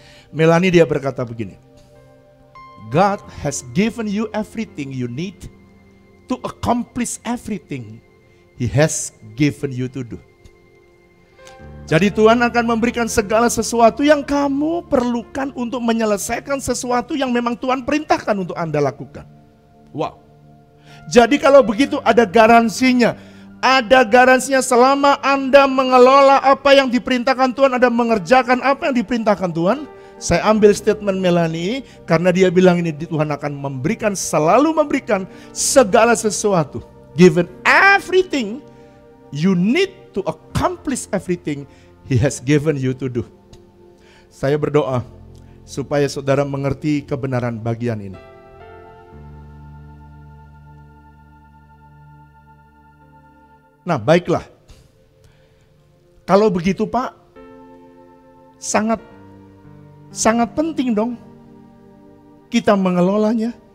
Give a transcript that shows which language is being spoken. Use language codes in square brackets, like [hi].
[en] Melanie [id] dia berkata begini, [en] God has given you everything you need to accomplish everything He has given you to do. [id] Jadi Tuhan akan memberikan segala sesuatu yang kamu perlukan untuk menyelesaikan sesuatu yang memang Tuhan perintahkan untuk Anda lakukan. Wow. Jadi kalau begitu ada garansinya. Ada garansinya selama Anda mengelola apa yang diperintahkan Tuhan, Anda mengerjakan apa yang diperintahkan Tuhan. Saya ambil statement Melanie karena dia bilang ini Tuhan akan memberikan, selalu memberikan segala sesuatu. [en] Given everything you need to accomplish everything He has given you to do. [id] Saya berdoa supaya saudara mengerti kebenaran bagian ini. Nah, baiklah. Kalau begitu Pak, sangat penting dong kita mengelolanya.